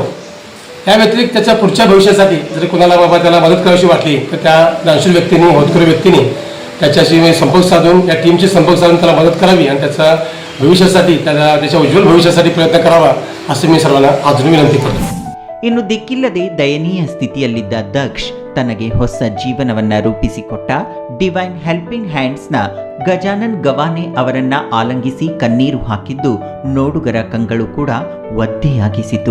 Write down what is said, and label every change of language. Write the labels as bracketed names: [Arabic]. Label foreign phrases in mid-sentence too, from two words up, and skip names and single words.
[Marathi] या व्यतिरिक्त त्याच्या पुढच्या भविष्यासाठी जर कोणाला बाबा त्याला मदत करायची वाटली तर त्या दानशूर व्यक्तीने होतकरू व्यक्तीने त्याच्याशी संपर्क साधून या टीमशी संपर्क साधून त्याला मदत करावी आणि त्याचा भविष्यासाठी त्याच्या उज्ज्वल भविष्यासाठी प्रयत्न करावा असं मी सर्वांना अजून विनंती करतो. [Kannada] ಇನ್ನು ದಿಕ್ಕಿಲ್ಲದೆ ದಯನೀಯ ಸ್ಥಿತಿಯಲ್ಲಿದ್ದ ದಕ್ಷ್ ತನಗೆ ಹೊಸ ಜೀವನವನ್ನ ರೂಪಿಸಿಕೊಟ್ಟ ಡಿವೈನ್ ಹೆಲ್ಪಿಂಗ್ ಹ್ಯಾಂಡ್ಸ್ನ ಗಜಾನನ್ ಗವಾನೆ ಅವರನ್ನ ಆಲಂಗಿಸಿ ಕಣ್ಣೀರು ಹಾಕಿದ್ದು ನೋಡುಗರ ಕಂಗಳು ಕೂಡ ಒದ್ದೆಯಾಗಿಸಿತು.